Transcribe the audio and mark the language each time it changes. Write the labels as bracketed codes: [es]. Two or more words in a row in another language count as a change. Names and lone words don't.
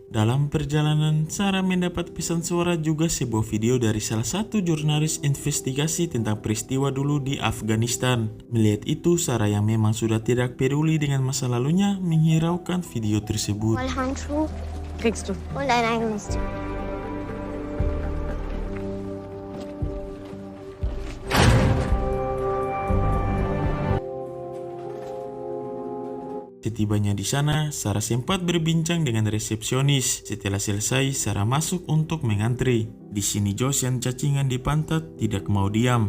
[id] Dalam perjalanan, Sarah mendapat pesan suara juga sebuah video dari salah satu jurnalis investigasi tentang peristiwa dulu di Afghanistan. Melihat itu, Sarah yang memang sudah tidak peduli dengan masa lalunya menghiraukan video tersebut. [de] Wollhandschuh Kriegst du. und ein eigenes Zimmer. [id] Setibanya di sana, Sarah sempat berbincang dengan resepsionis. Setelah selesai, Sarah masuk untuk mengantri. Di sini Josh yang cacingan di pantat tidak mau diam.